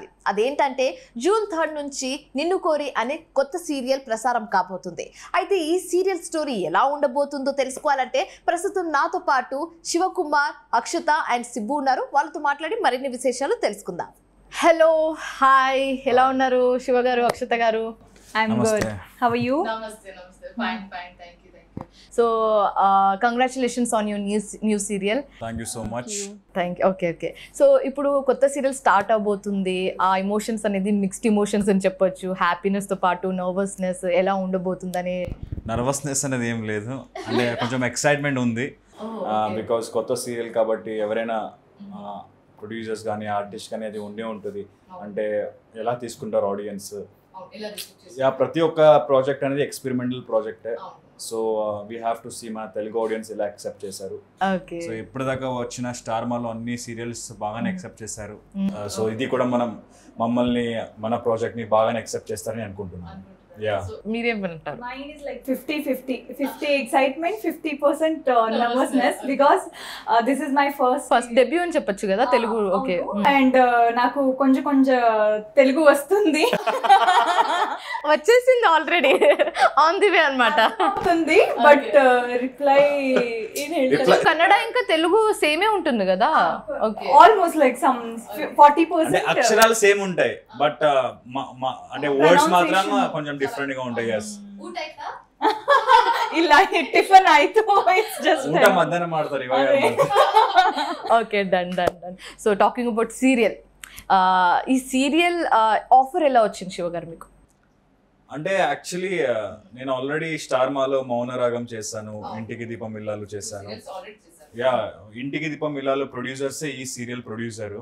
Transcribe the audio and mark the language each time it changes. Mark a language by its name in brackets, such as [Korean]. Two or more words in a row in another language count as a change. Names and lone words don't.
[Telugu] అదేంటంటే జూన్ 3 నుంచి నిన్ను కోరి అనే కొత్త సీరియల్ ప్రసారం కాబోతుంది. అయితే ఈ సీరియల్ స్టోరీ ఎలా ఉండబోతుందో తెలుసుకోవాలంటే ప్రస్తుతం నాతో పాటు శివకుమార్, అక్షత అండ్ సిబ్బు ఉన్నారు. వాళ్ళతో మాట్లాడి మరిన్ని విశేషాలు తెలుసుకుందాం. హలో, హాయ్, ఎలా ఉన్నారు శివ గారు, అక్షత గారు? [English] I'm good. How are you? Namaste. Fine. Thank you. So, congratulations on your new serial. Thank you so much. Thank you. Okay. So, [Telugu] ఇప్పుడు కొత్త సీరియల్ స్టార్ట్ అవబోతుంది. ఆ ఎమోషన్స్ అనేది [English] mixed emotions [Telugu] అని చెప్పొచ్చు. హ్యాపీనెస్ తో పాటు నర్వస్నెస్ ఎలా ఉండబోతుందని. నర్వస్నెస్ అనేది ఏం లేదు, అంటే కొంచెం ఎక్సైట్మెంట్ ఉంది. బికాస్ కొత్త సీరియల్ కాబట్టి ఎవరైనా ప్రొడ్యూసర్స్ కానీ ఆర్టిస్ట్ కానీ అది ఉండే ఉంటుంది. అంటే ఎలా తీసుకుంటారు ఆడియన్స్, ప్రతి ఒక్క ప్రాజెక్ట్ అనేది ఎక్స్పెరిమెంటల్ ప్రాజెక్టే. [English] so we have to see [Telugu] మన తెలుగు ఆడియన్స్ ఎలా యాక్సెప్ట్ చేశారు. సో ఇప్పటిదాకా వచ్చిన స్టార్ మాలో అన్ని సీరియల్స్ బాగానే యాక్సెప్ట్ చేశారు. సో ఇది కూడా మమ్మల్ని మన ప్రాజెక్ట్ ని బాగానే యాక్సెప్ట్ చేస్తారని అనుకుంటున్నాను. మీరేమంటారు? [English] Mine is like 50-50 excitement, 50% nervousness because this is my first [Telugu] డెబ్యూ అని చెప్పొచ్చు కదా తెలుగు. ఓకే, and నాకు కొంచెం తెలుగు వస్తుంది. వచ్చేసింది [English] already, on the way [Telugu] అన్నమాట. [English] but reply [Telugu] కన్నడ ఇంకా తెలుగు సేమే ఉంటుంది కదా. ఓకే, [English] almost like some 40%. [Telugu] అక్షరాలు సేమ్ ఉంటాయి, బట్ అంటే వర్డ్స్ మాత్రం కొంచెం డిఫరెంట్ గా ఉంటాయి. [Kannada] ಇಲ್ಲ ಟಿಫನ್ ಆಯ್ತು, [English] it's just [Kannada] ಊಟ ಮಧ್ಯಾಹ್ನ ಮಾಡ್ತಾರೆ ಇವಾಗ. [English] okay, done. so talking about serial, [Telugu] ఈ సీరియల్ ఆఫర్ ఎలా వచ్చింది శివ గారు మీకు? అంటే యాక్చువల్లీ నేను ఆల్రెడీ స్టార్ మాలో మౌనరాగం చేశాను, ఇంటికి దీపం ఇల్లాలు చేశాను. ఇంటికి దీపం ఇల్లాలు ప్రొడ్యూసర్సే ఈ సీరియల్ ప్రొడ్యూసరు.